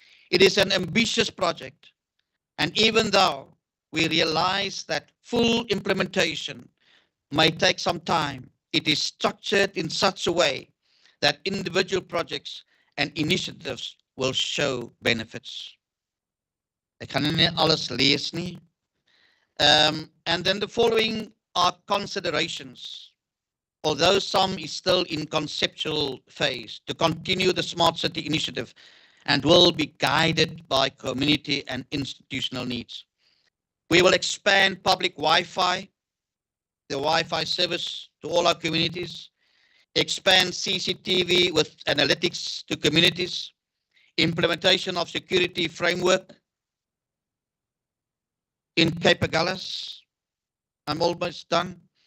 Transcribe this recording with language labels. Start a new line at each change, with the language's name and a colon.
English: It is an ambitious project, and even though we realize that full implementation may take some time, it is structured in such a way that individual projects and initiatives will show benefits.
Afrikaans: Ek gaan nie alles lees nie.
English: And then the following are considerations. Although some is still in conceptual phase, to continue the Smart City initiative and will be guided by community and institutional needs. We will expand public Wi-Fi, the Wi-Fi service to all our communities, expand CCTV with analytics to communities, implementation of security framework in Cape Agulhas. I'm almost done.